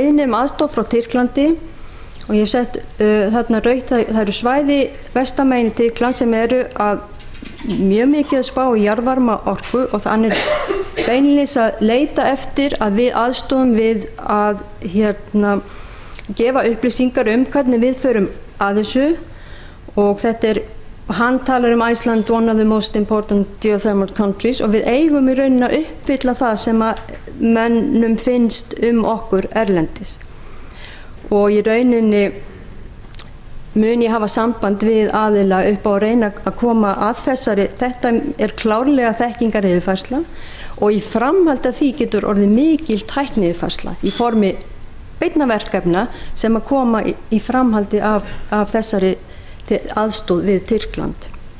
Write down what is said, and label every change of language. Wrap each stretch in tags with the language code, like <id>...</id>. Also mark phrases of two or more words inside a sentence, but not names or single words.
<is>beiðni aðstoð frá Tyrklandi og ég hef sett þarna rautt, það eru svæði vestamegin í Tyrkland sem að mjög mikið að spá í jarðvarma orku og þannig beinlínis að leita eftir að við aðstofum við að gefa upplýsingar hvernig við förum að þessu og þetta hann talar Iceland,</is> <en>one of the most important geothermal countries</en> <is>og við eigum í rauninni að uppfylla það sem að mönnum finnst okkur erlendis og í rauninni mun ég hafa samband við aðila upp á að reyna að koma að þessari, þetta klárlega þekkingaryfirfærsla og í framhaldi af því getur orðið mikil tækniyfirfærsla í formi beinna verkefna sem að koma í framhaldi af þessari aðstoð við Tyrkland.</is>